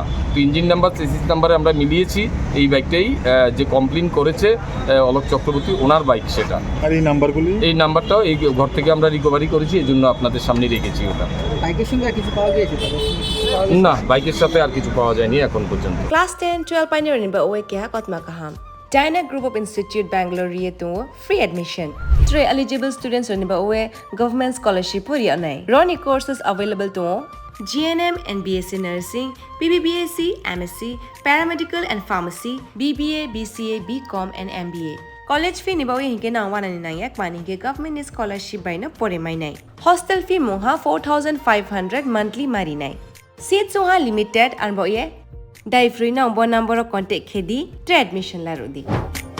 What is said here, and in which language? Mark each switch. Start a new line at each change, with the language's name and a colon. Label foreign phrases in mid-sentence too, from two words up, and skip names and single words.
Bangla: তো
English: engine number chassis number
Bangla: আমরা মিলিয়েছি এই বাইকটাই যে কমপ্লেন করেছে অলক চক্রবর্তী ওনার বাইক সেটা। আর এই নাম্বারটাও এই ঘর থেকে আমরা রিকভারি করেছি, এই জন্য আপনাদের সামনে রেখেছি ওটা। বাইকের সঙ্গে আর কিছু পাওয়া গিয়েছে? না, বাইকের সাথে আর কিছু পাওয়া যায়নি এখন পর্যন্ত।
Kok Borok: Class 10, 12 pioneering ba oe kya kotma kaham. Dyna Group of Institute Bangalore riye to
English: free admission.
Kok Borok: 3 eligible students ba oe
English: government scholarship
Kok Borok: puri anai.
English: Roni courses available to GNM and BSc Nursing, BBBSc, MSc, Paramedical and Pharmacy, BBA, BCA, BCom and MBA. College fee
Kok Borok: nibawi hinke na 199 mani ke
English: government scholarship
Kok Borok: by na pore mai nai. Hostel fee moha 4500 monthly mari nai. Seats moha limited and boye dai free na number contact khedi admission la rodi.